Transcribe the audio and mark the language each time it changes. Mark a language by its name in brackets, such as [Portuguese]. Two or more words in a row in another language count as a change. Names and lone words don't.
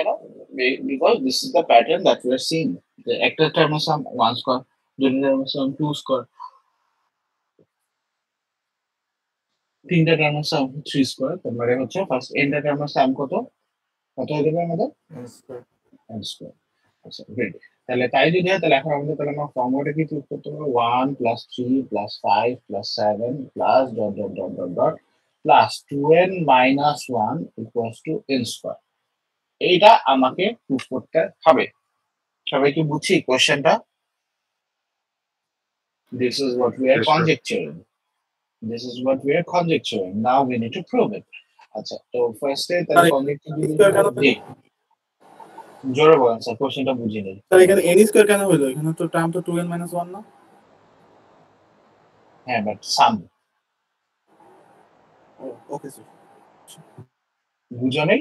[English] because this is the pattern that we are seeing. [Bangla] একটা টার্মের সাম 1 স্কয়ার, দুইটা টার্মের সাম 2 স্কয়ার, তিনটা টার্মের সাম 3 স্কয়ার। তার মানে হচ্ছে ফার্স্ট n টা টার্মের সাম কত? কত হয়ে যাবে আমাদের? [English] n square. [Bangla] n স্কয়ার। আচ্ছা, গ্রেট। তাহলে তাই যদি হয় তাহলে এখন আমাদের তাহলে আমার ফর্মুলাটা কি চুজ করতে হবে? [English] 1 plus 3 plus 5 plus 7 plus dot dot dot dot dot plus 2n minus 1 equals to n স্কয়ার। [Bangla] এইটা আমাকে প্রুফ করতে হবে। সবাই কি বুঝছি কোশ্চেনটা? [English] This is what we are Yes, sir. conjecturing. This is what we are conjecturing. Now we need to prove it. [Bangla] আচ্ছা, তো ফার্স্টে তাহলে কনজেক্টর জি জোরে বলেন স্যার, কোশ্চেনটা বুঝিনি। স্যার এখানে n স্কয়ার কেন হলো? এখানে তো টার্ম তো 2n - 1 না? হ্যাঁ, বাট সাম ওকে স্যার। বুঝো নেই?